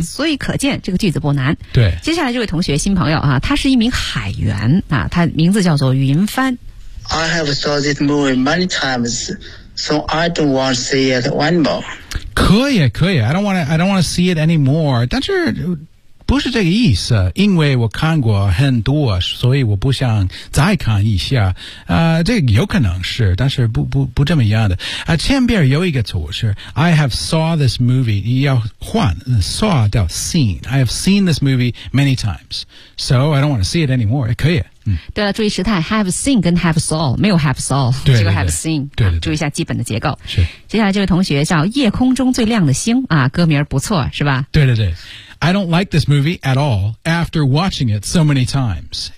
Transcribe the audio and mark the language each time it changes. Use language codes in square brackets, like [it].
[zh] 所以可见这个句子不难。对，接下来这位同学新朋友啊，他是一名海员啊，他名字叫做云帆。 [en] I have saw this movie many times, so I don't want to see it anymore. [zh] 可以，可以。 [en] I don't want to see it anymore. [zh] 但是不是这个意思，因为我看过很多，所以我不想再看一下。这个有可能是，但是不这么一样的。前边有一个词是 [en] I have saw this movie， [zh] 要换 saw 叫 seen。 [en] I have seen this movie many times， so I don't want to see it anymore。 [zh] 可以。对了，注意时态 ，have seen 跟 have saw 没有 have saw，对对对只有 have seen 对对对、啊。注意一下基本的结构。是。接下来这位同学叫夜空中最亮的星啊，歌名不错是吧？对对对。 [en] I don't like this movie at all after watching it so many times.